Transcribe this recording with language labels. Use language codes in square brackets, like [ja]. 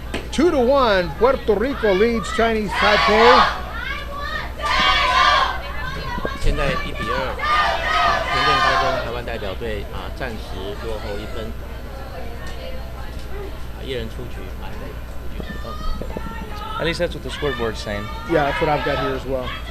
[en] 2-1, Puerto Rico leads Chinese Taipei. [zh] 现在1-2，平镇高中台湾代表队暂时落后1分，1人出局，满垒，5局主动。 [en] At least that's what the scoreboard's saying. Yeah, that's what I've got here as well.